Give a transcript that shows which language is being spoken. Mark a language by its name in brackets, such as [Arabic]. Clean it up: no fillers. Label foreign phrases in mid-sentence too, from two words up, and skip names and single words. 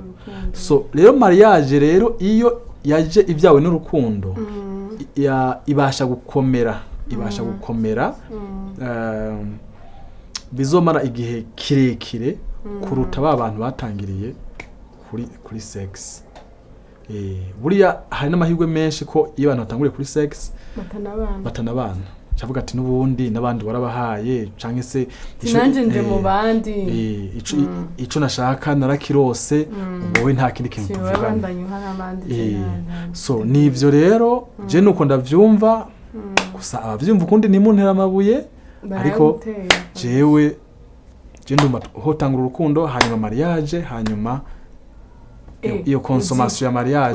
[Rundi] So rero mariage rero iyo yaje ibyawe n'urukundo ibasha gukomera bizomara igihe kirekire kuruta abantu batangiriye kuri sex. Buriya hari n'amahirwe menshi ko iyo abantu batanguriye kuri sex batanabana chavuga ati n'ubundi nabandi warabahaye canke se sinanje nje mu bandi ico nashaka narakirose wowe nta kindi kintu tuvugana. So nivyo rero je nuko ndavyumva gusa abavyumva ukundi ni muntera amabuye ariko jewe ndumva hotangura urukundo hanyuma mariage hanyuma iyo consommation ya mariage